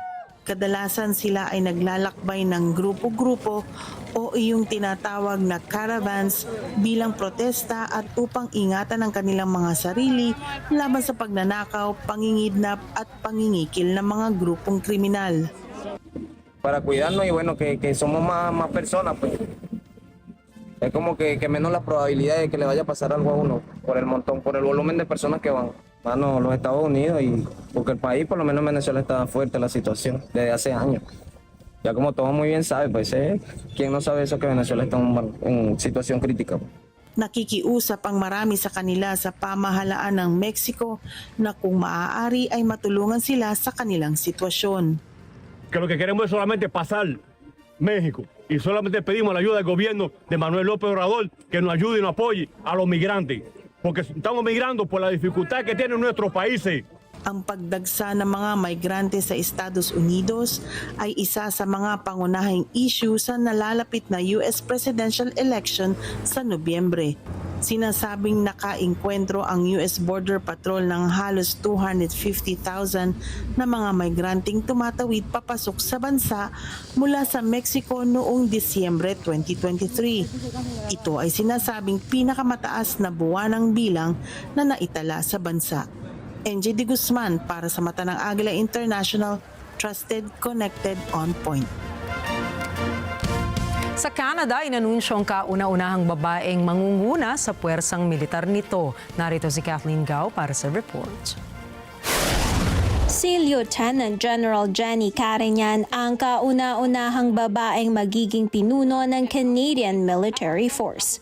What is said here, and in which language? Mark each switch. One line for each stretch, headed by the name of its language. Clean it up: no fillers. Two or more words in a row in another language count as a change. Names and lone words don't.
Filipino: Kadalasan sila ay naglalakbay ng grupo-grupo o iyong tinatawag na caravans bilang protesta at upang ingatan ang kanilang mga sarili laban sa pagnanakaw, pangingidnap at pangingikil ng mga grupong kriminal.
Spanish: Para cuidarnos y bueno, que somos más personas, pues es como que menos la probabilidad de que le vaya a pasar algo a uno por el montón, por el volumen de personas que van. Mano, los Estados Unidos y porque el país, por lo menos Venezuela, está fuerte la situación desde hace años. Ya como todos muy bien saben, pues ¿quién no sabe eso que Venezuela está en situación crítica?
Filipino: Nakikiusap ang marami sa kanila sa pamahalaan ng Mexico na kung maaari ay matulungan sila sa kanilang sitwasyon.
Spanish: Que lo que queremos es solamente pasar México y solamente pedimos la ayuda del gobierno de Manuel López Obrador que nos ayude y nos apoye a los migrantes. Porque estamos migrando por la dificultad que tienen nuestros países.
Filipino: Ang pagdagsa ng mga migrante sa Estados Unidos ay isa sa mga pangunahing issue sa nalalapit na
English: US presidential election
Filipino: sa Nobyembre. Sinasabing nakaengkwentro ang US Border Patrol ng halos 250,000 na mga migranteng tumatawid papasok sa bansa mula sa Mexico noong Disyembre 2023. Ito ay sinasabing pinakamataas na buwanang bilang na naitala sa bansa. NJ de Guzman para sa mata ng Agila International,
English: trusted, connected, on point.
Filipino: Sa Canada, inanunsyo ang kauna-unahang babaeng mangunguna sa puwersang militar nito. Narito si Kathleen Gao para sa report. Si Lieutenant General Jenny Carignan ang kauna-unahang babaeng magiging pinuno ng Canadian Military Force.